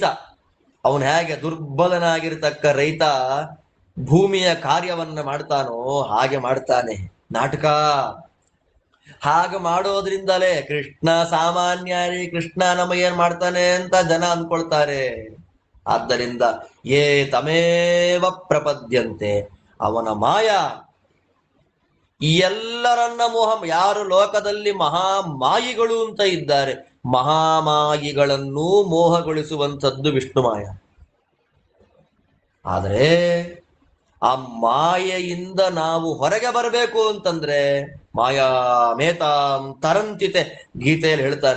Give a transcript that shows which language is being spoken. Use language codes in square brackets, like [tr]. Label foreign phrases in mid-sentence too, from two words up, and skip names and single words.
[kn] ಅವನು ಹೇಗೆ ದುರ್ಬಲನಾಗಿರ್ತಕ್ಕ ರೈತ ಭೂಮಿಯ ಕಾರ್ಯವನ್ನ ಮಾಡ್ತಾನೋ ಹಾಗೆ ಮಾಡ್ತಾನೆ. ನಾಟಕ ಹಾಗೆ ಮಾಡೋದ್ರಿಂದಲೇ ಕೃಷ್ಣ ಸಾಮಾನ್ಯರಿ, ಕೃಷ್ಣ ನಮಗೇನ್ ಮಾಡ್ತಾನೆ ಅಂತ ಜನ ಅಂದ್ಕೊಳ್ತಾರೆ. [sa] ಆದ್ದರಿಂದ ಯೇ ತಮೇವ ಪ್ರಪದ್ಯಂತೆ, [kn] ಅವನ ಮಾಯ ಎಲ್ಲರನ್ನ ಮೋಹ. ಯಾರು ಲೋಕದಲ್ಲಿ ಮಹಾಮಾಯಿಗಳು ಅಂತ ಇದ್ದಾರೆ, ಮಹಾಮಾಯಿಗಳನ್ನೂ ಮೋಹಗೊಳಿಸುವಂಥದ್ದು ವಿಷ್ಣು ಮಾಯ. ಆದರೆ ಆ ಮಾಯೆಯಿಂದ ನಾವು ಹೊರಗೆ ಬರಬೇಕು ಅಂತಂದ್ರೆ [sa] ಮಾಯಾ ಮೇತಾಂ ತರಂತಿತೆ, [kn] ಗೀತೆಯಲ್ಲಿ ಹೇಳ್ತಾನೆ.